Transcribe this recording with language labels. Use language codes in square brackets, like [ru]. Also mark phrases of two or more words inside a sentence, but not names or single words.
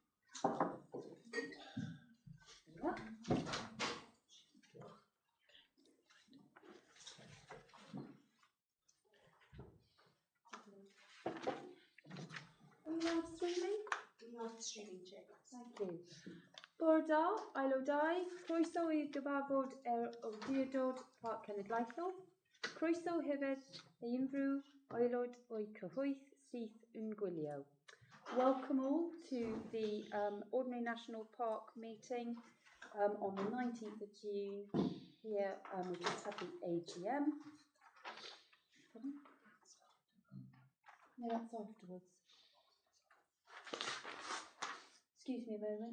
[en] Yeah. Are you live streaming? We are streaming, Chair. Thank you. [cy] Awdurdod, aelodau, croeso I gyfarfod Awdurdod Parc Cenedlaethol. Croeso hefyd I unrhyw aelod o'i cyhoedd sydd yn gwylio. [en] Welcome all to the Ordinary National Park meeting on the 19th of June. Here we just had the AGM. No, that's afterwards. Excuse me a moment.